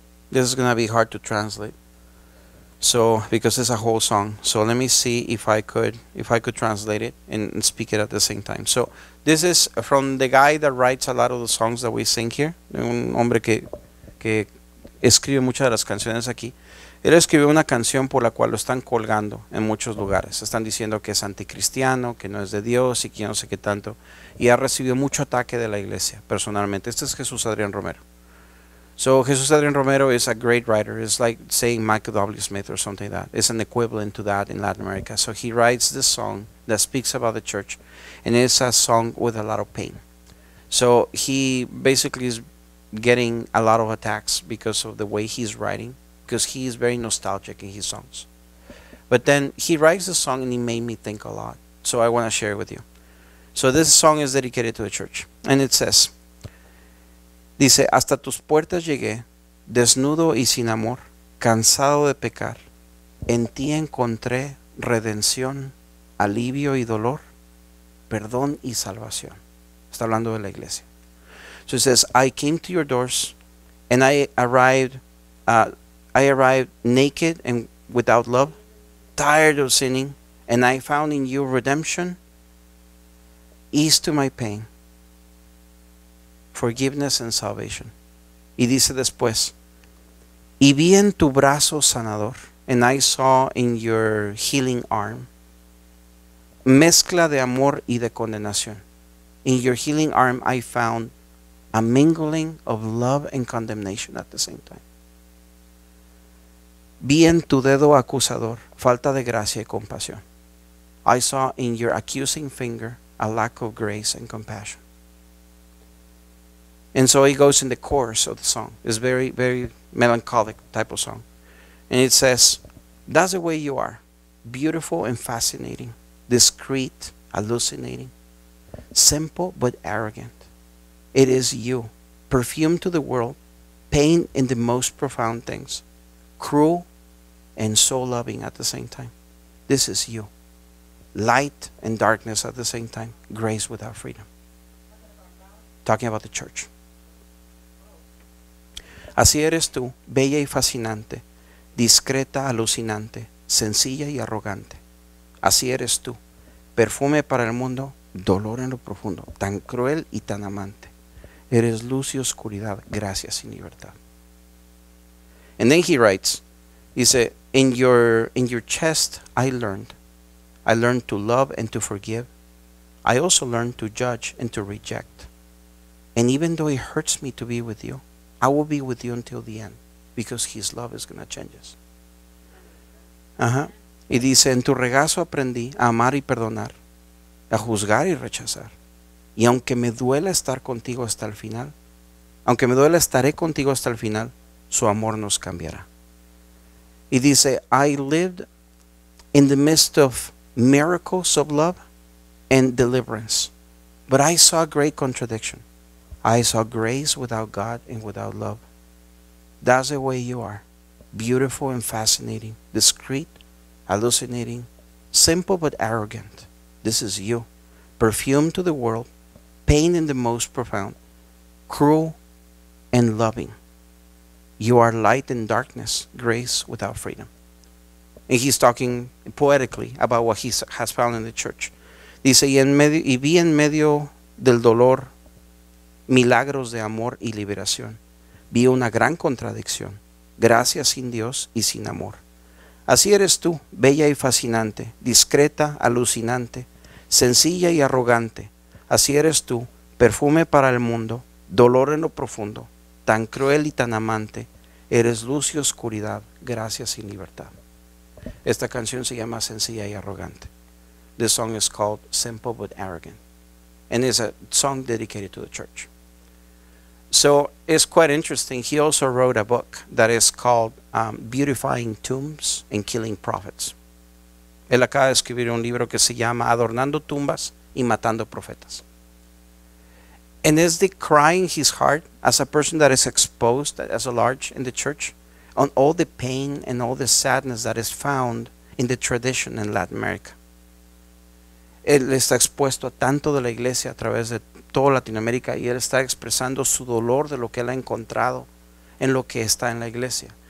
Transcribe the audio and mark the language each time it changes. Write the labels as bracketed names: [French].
[English] This is going to be hard to translate. So, because it's a whole song. So let me see if I could translate it and speak it at the same time. So, this is from the guy that writes a lot of the songs that we sing here. [Spanish] Un hombre que escribe muchas de las canciones aquí. Él escribió una canción por la cual lo están colgando en muchos lugares. Están diciendo que es anticristiano, que no es de Dios y que yo no sé qué tanto. Y ha recibido mucho ataque de la iglesia, personalmente. Este es Jesús Adrián Romero. [English] So Jesús Adrián Romero is a great writer. It's like saying Michael W. Smith or something like that. It's an equivalent to that in Latin America. So he writes this song that speaks about the church, and it's a song with a lot of pain. So he basically is getting a lot of attacks because of the way he's writing, because he is very nostalgic in his songs. But then he writes the song and he made me think a lot. So I want to share it with you. So this song is dedicated to the church, and it says, [Spanish] dice, hasta tus puertas llegué, desnudo y sin amor, cansado de pecar. En ti encontré redención, alivio y dolor, perdón y salvación. Está hablando de la iglesia. [English] So it says, I came to your doors, and I arrived naked and without love, tired of sinning, and I found in you redemption, ease to my pain, forgiveness and salvation. [Spanish] Y dice después, y vi en tu brazo sanador, [English] and I saw in your healing arm, [Spanish] mezcla de amor y de condenación. [English] In your healing arm I found a mingling of love and condemnation at the same time. [Spanish] Vi en tu dedo acusador falta de gracia y compasión. [English] I saw in your accusing finger a lack of grace and compassion. And so he goes in the chorus of the song. It's very, very melancholic type of song. And it says, that's the way you are. Beautiful and fascinating. Discreet, hallucinating. Simple but arrogant. It is you. Perfume to the world. Pain in the most profound things. Cruel and so loving at the same time. This is you. Light and darkness at the same time. Grace without freedom. Talking about the church. [Spanish] Así eres tú, bella y fascinante, discreta, alucinante, sencilla y arrogante. Así eres tú, perfume para el mundo, dolor en lo profundo, tan cruel y tan amante. Eres luz y oscuridad, gracia sin libertad. [English] And then he writes, dice, in your chest I learned to love and to forgive. I also learned to judge and to reject. And even though it hurts me to be with you, I will be with you until the end, because his love is going to change us. [Spanish] Y dice, en tu regazo aprendí a amar y perdonar, a juzgar y rechazar. Y aunque me duela estar contigo hasta el final, aunque me duela estaré contigo hasta el final, su amor nos cambiará. Y dice, [English] I lived in the midst of miracles of love and deliverance, but I saw great contradiction. I saw grace without God and without love. That's the way you are. Beautiful and fascinating, discreet, hallucinating, simple but arrogant. This is you. Perfume to the world, pain in the most profound, cruel and loving. You are light and darkness, grace without freedom. And he's talking poetically about what he has found in the church. [Spanish] Dice, y vi en medio del dolor milagros de amor y liberación. Vi una gran contradicción, gracia sin Dios y sin amor. Así eres tú, bella y fascinante, discreta, alucinante, sencilla y arrogante. Así eres tú, perfume para el mundo, dolor en lo profundo, tan cruel y tan amante. Eres luz y oscuridad, gracia sin libertad. Esta canción se llama Sencilla y Arrogante. [English] This song is called Simple but Arrogant, and is a song dedicated to the church. So it's quite interesting. He also wrote a book that is called Beautifying Tombs and Killing Prophets. [Spanish] Él acaba de escribir un libro que se llama Adornando Tumbas y Matando Profetas. [English] And is decrying his heart as a person that is exposed as a large in the church on all the pain and all the sadness that is found in the tradition in Latin America. [Spanish] Él está expuesto a tanto de la iglesia a través de toda Latinoamérica y él está expresando su dolor de lo que él ha encontrado en lo que está en la iglesia.